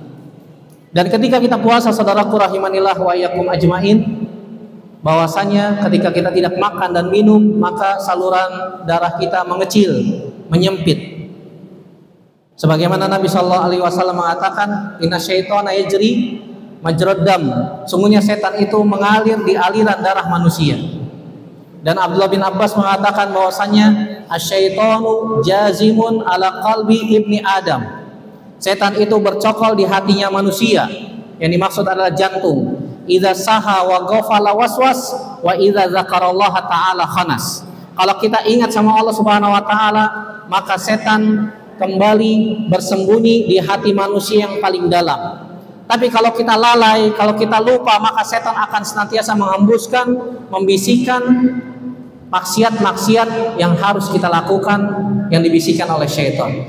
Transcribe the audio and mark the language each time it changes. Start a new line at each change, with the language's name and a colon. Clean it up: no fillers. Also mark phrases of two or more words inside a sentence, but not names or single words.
Indonesian: Dan ketika kita puasa, saudaraku
Arabic: رحمني الله وإياكم أجمعين,
Indonesian: bahwasanya ketika kita tidak makan dan minum, maka saluran darah kita mengecil, menyempit. Sebagaimana Nabi SAW mengatakan,
Arabic: إن الشيطان يجري مجرى الدم,
Indonesian: sungguhnya setan itu mengalir di aliran darah manusia. Dan Abdullah bin Abbas mengatakan bahwasanya
Arabic: الشيطان جاثم على قلب ابن آدم,
Indonesian: setan itu bercokol di hatinya manusia. Yang dimaksud adalah jantung.
Arabic: إذا سها وغفل وسوس وإذا ذكر الله تعالى خنس.
Indonesian: Kalau kita ingat sama Allah
Arabic: سبحانه وتعالى,
Indonesian: maka setan kembali bersembunyi di hati manusia yang paling dalam. Tapi kalau kita lalai, kalau kita lupa, maka setan akan senantiasa menghembuskan, membisikkan maksiat-maksiat yang harus kita lakukan, yang dibisikkan oleh syaitan.